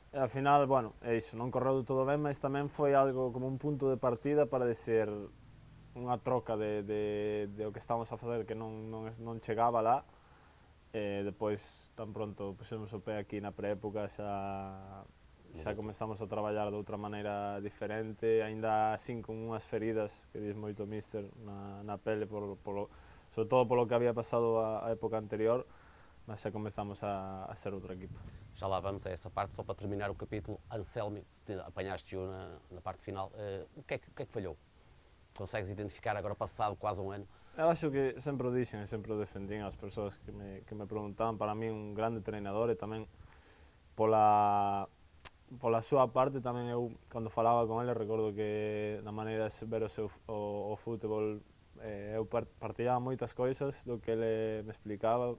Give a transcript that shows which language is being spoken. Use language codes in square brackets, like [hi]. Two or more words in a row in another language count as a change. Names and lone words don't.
[gl] E ao final, bueno, é iso, non correu todo ben, mas tamén foi algo como un punto de partida para dizer unha troca de o que estamos a facer que non chegaba lá, e depois tan pronto pusemos o pé aquí na preépoca xa comezamos a traballar de outra maneira diferente, aínda así con unhas feridas que dis moito míster na pele, sobre todo polo que había pasado a época anterior, mas xa comezamos a ser outro equipo. [pt] Já lá vamos a essa parte, só para terminar o capítulo. Anselmi, apanhaste-o na parte final. O que é que falhou? Consegues identificar agora, passado quase um ano? Eu acho que [gl] sempre o dixen e sempre o defendín as persoas que me preguntaban. Para mí un grande treinador e tamén pola súa parte tamén eu, cando falaba con ele, recordo que na maneira de ver o fútbol, eu partilhaba moitas cousas do que ele me explicaba.